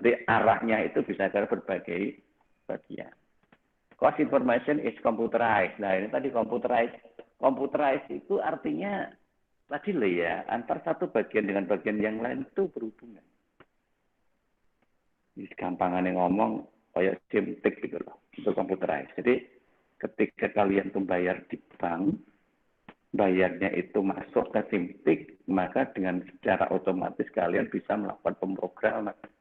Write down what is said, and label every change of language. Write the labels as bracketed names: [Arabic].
[Indonesian] Jadi arahnya itu bisa ke berbagai bagian. [English] Cost information is computerized. [Indonesian] Nah, ini tadi computerized. Computerized itu artinya tadi loh ya, antar satu bagian dengan bagian yang lain itu berhubungan. Ini gampangannya ngomong kayak simtik gitu loh, itu computerized. Jadi ketika kalian membayar di bank, bayarnya itu masuk ke simtik, maka dengan secara otomatis kalian bisa melakukan pemrograman.